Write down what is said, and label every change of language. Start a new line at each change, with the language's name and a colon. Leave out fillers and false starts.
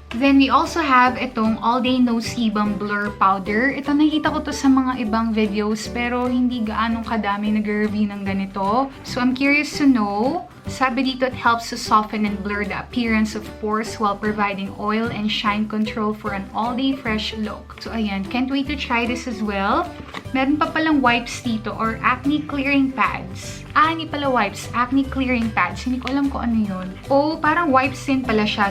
English: Then, we also have itong All Day No Sebum Blur Powder.
Filipino: Ito, nakita ko to sa mga ibang videos, pero hindi gaanong kadami nag-review ng ganito.
English: So, I'm curious to know.
Filipino: Sabi dito,
English: it helps to soften and blur the appearance of pores while providing oil and shine control for an all-day fresh look.
Filipino: So, ayan.
English: Can't wait to try this as well.
Filipino: Meron pa palang wipes dito or acne clearing pads. Hindi pala wipes. Acne clearing pads. Hindi ko alam kung ano yun. Parang wipes din pala siya.